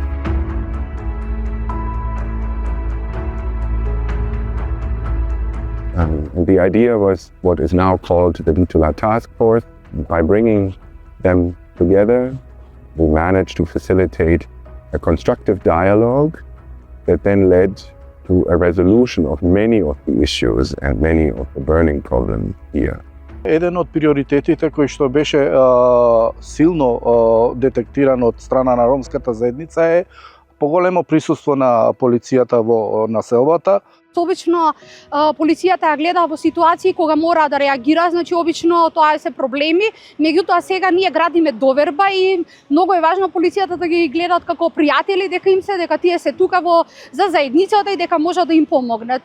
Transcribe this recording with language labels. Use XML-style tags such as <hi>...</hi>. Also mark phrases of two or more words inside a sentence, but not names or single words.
<en>And the idea was what is now called the Bitula Task Force. By bringing them together, we managed to facilitate a constructive dialogue that then led to a resolution of many of the issues and many of the burning problems here.</en> <mk>Еден од приоритетите кој што беше силно детектиран од страна на ромската заедница е поголемо присуство на полицијата во населбата. Обично полицијата ја гледа во ситуации кога мора да реагира, значи обично тоа се проблеми, меѓутоа сега ние градиме доверба и многу е важно полицијата да ги гледаат како пријатели, дека им се дека тие се тука за заедницата и дека можат да им помогнат.</mk>